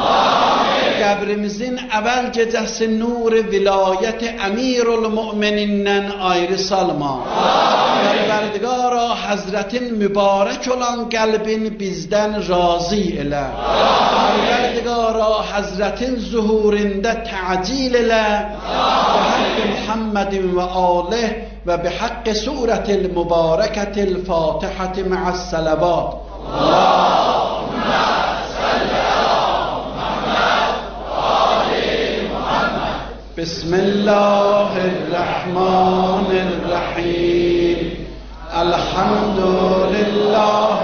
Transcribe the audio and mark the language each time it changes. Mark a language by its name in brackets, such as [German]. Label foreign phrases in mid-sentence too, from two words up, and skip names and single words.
[Azerbaijani] Qəbrimizin əvvəl gecəsi nur-i vilayət əmirul müminindən ayrı salma. Pərverdigara Həzrətin mübarək olan qəlbin bizdən razı elə. Pərverdigara Həzrətin zuhurində təcil elə. [Arabic] بحق محمد وآله وبحق سورة المباركة الفاتحة مع الصلوات اللهم صل على محمد وآل محمد بسم الله الرحمن الرحيم الحمد لله